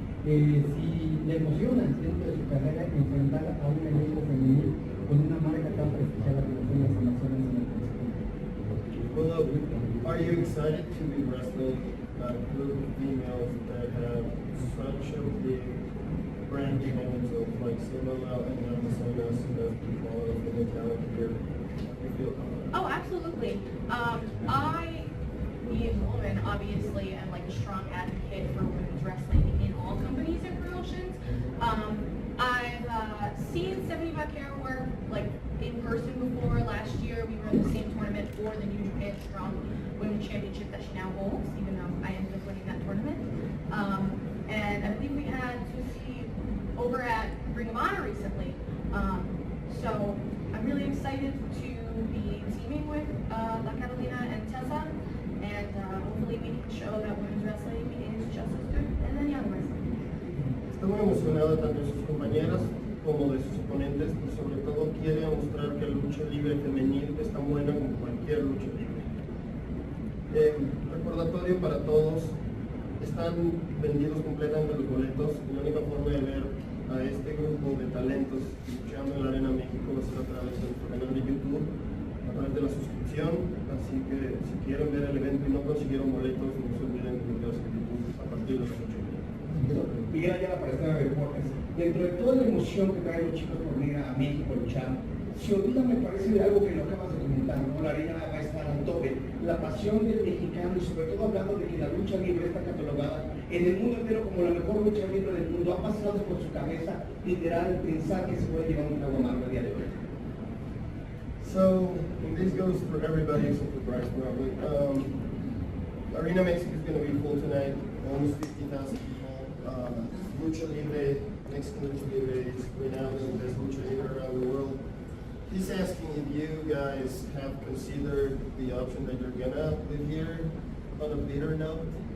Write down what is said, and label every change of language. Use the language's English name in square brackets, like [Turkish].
[Spanish] Si le emociona dentro de su carrera enfrentar a un elenco femenil con una marca tan prestigiada como son las Amazonas en el presente. [English] Well, are you excited to be wrestling a group of females that have such a big brand behind themselves, like CMLL and Amazonas, that people are from the talent here? You feel confident? Oh, absolutely. I, being a woman, obviously am like a strong advocate for women's wrestling in all companies and promotions. I've seen 75 Kara work like in person before. Last year we were in the same tournament for the New Japan Strong Women's Championship that she now holds, even though I ended up winning that tournament. And I believe we had Susie over at Ring of Honor recently. So I'm really excited to be teaming with La Catalina and Tessa, and hopefully we can show that women's wrestling is just as good as any other wrestling. [Spanish] Está muy emocionada tanto de sus compañeras como de sus oponentes, pero sobre todo quiere mostrar que la lucha libre femenil es tan buena como cualquier lucha libre. Recordatorio para todos, están vendidos completamente los boletos y la única forma de ver a este grupo de talentos luchando en la Arena México va a ser a través de nuestro canal de YouTube, a través de la suscripción, así que si quieren ver el evento y no consiguieron boletos, no se olviden de meterse en YouTube a partir de las 8. Miguel Ayala para Estrellas del Ring. Dentro de toda la emoción que traen los chicos por venir a México a luchar, se olvida, me parece, de algo que lo acabas de comentar, ¿no? La arena va a estar al tope. La pasión del mexicano y sobre todo hablando de que la lucha libre está catalogada en el mundo entero como la mejor lucha libre del mundo. Ha pasado por su cabeza literal pensar que se puede llevar un trago amargo a día de hoy. [English] So, and this goes for everybody except for Bryce probably. Arena Mexico is going to be full tonight, almost 50,000 people. Lucha Libre, Mexican Lucha Libre is renowned as the best Lucha Libre around the world. He's asking if you guys have considered the option that you're gonna live here on a bitter note.